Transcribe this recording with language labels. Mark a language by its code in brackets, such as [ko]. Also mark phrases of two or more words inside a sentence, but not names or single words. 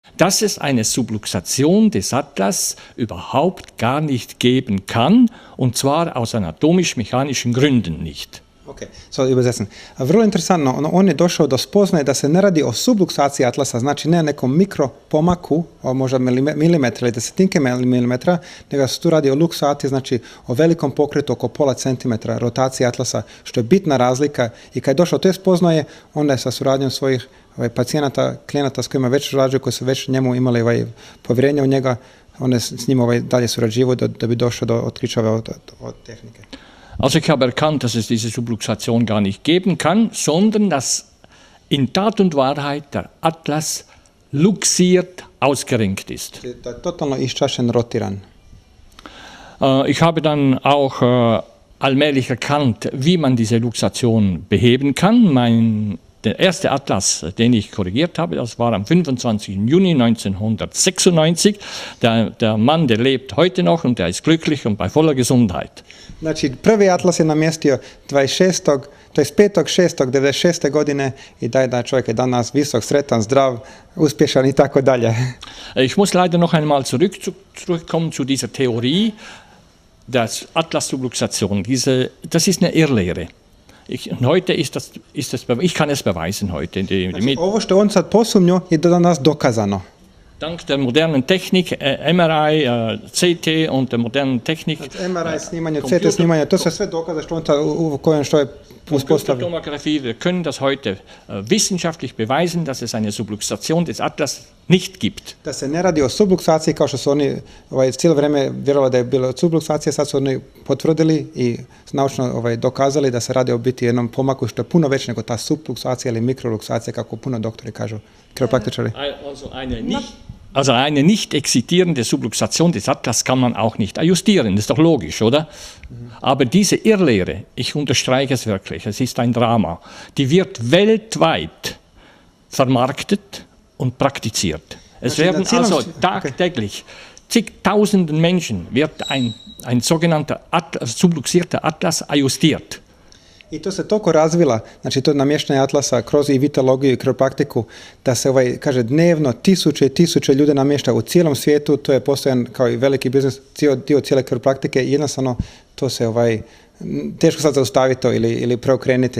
[de] Dass es eine Subluxation des Atlas überhaupt gar nicht geben kann, und zwar aus anatomisch-mechanischen Gründen nicht. Ok, sad übersetzen. [hr] Vrlo interesantno, on je došao do spoznaje da se ne radi o subluksaciji atlasa, znači ne o nekom mikropomaku, o možda milimetra ili desetinke milimetra, nego se tu radi o luksaciji, znači o velikom pokretu oko pola centimetra rotacije atlasa, što je bitna razlika. I kad je došao do te spoznaje, onda je sa suradnjom svojih pacijenata, klijenata s kojima već surađuju, koji su već njemu imali povjerenje u njega, on je s njima dalje surađivao da bi došao do otkrića od tehnike. [de] Also ich habe erkannt, dass es diese Subluxation gar nicht geben kann, sondern dass in Tat und Wahrheit der Atlas luxiert ausgerenkt ist. [hr] Da je totalno iščašen, rotiran. [de] Ich habe dann auch allmählich erkannt, wie man diese Luxation beheben kann. Der erste Atlas, den ich korrigiert habe, das war am 25. Juni 1996. Der Mann, der lebt heute noch und der ist glücklich und bei voller Gesundheit. [hr] Znači, prvi atlas je namjestio 25.6.96. godine i da čovjek je danas visok, sretan, zdrav, uspješan i tako dalje. [de] Ich muss leider noch einmal zurückkommen zu dieser Theorie der Atlas-Subluxation. Das ist eine Irrlehre. Heute ich kann es beweisen heute. [hr] Znači, ovo što on sad posumnio je do danas dokazano. [de] Dank der modernen Technik, MRI, CT und der modernen Technik. [hr] MRI snimanje, CT snimanje, to su sve dokaze što je uspostavljeno. [de] Computertomographie, wir können das heute wissenschaftlich beweisen, dass es eine Subluxation des Atlas nicht gibt. [hr] Da se ne radi o subluksaciji kao što su oni cijelo vrijeme vjerovali da je bilo subluxacija, sad su oni potvrdili i naučno dokazali da se radi o biti jednom pomaku što je puno veće nego ta subluxacija ili mikroluksacija kako puno doktori kažu, kiropraktičari. [de] Also eine nicht existierende Subluxation des Atlas kann man auch nicht ajustieren, das ist doch logisch, oder? Aber diese Irrlehre, ich unterstreiche es wirklich, es ist ein Drama, die wird weltweit vermarktet und praktiziert. Es werden also tagtäglich zigtausenden Menschen wird ein sogenannter subluxierter Atlas ajustiert. [hr] I to se toliko razvila, znači to namještanje atlasa kroz i vitologiju i kiropraktiku, da se kaže dnevno tisuće i tisuće ljudi namješta u cijelom svijetu, to je postojan kao i veliki biznis, dio cijele kiropraktike i jednostavno to se teško sad zaustaviti to ili preokrenuti.